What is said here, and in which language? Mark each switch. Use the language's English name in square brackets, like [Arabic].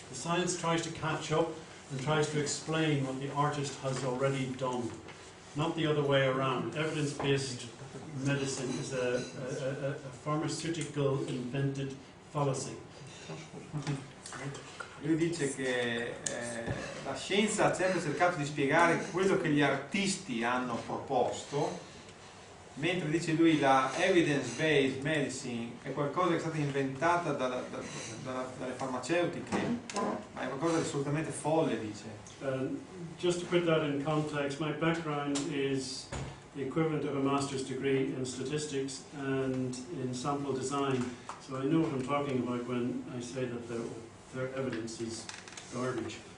[English] The science tries to catch up and tries to explain what the artist has already done, not the other way around. Evidence-based medicine is a pharmaceutical invented fallacy. [Italian] Lui dice che la scienza ha sempre cercato di spiegare quello che gli artisti hanno proposto, mentre dice lui la evidence-based medicine è qualcosa che è stata inventata dalle farmaceutiche, ma è qualcosa di assolutamente folle, dice. [English] Just to put that in context, my background is the equivalent of a master's degree in statistics and in sample design. So I know what I'm talking about when I say that their evidence is garbage.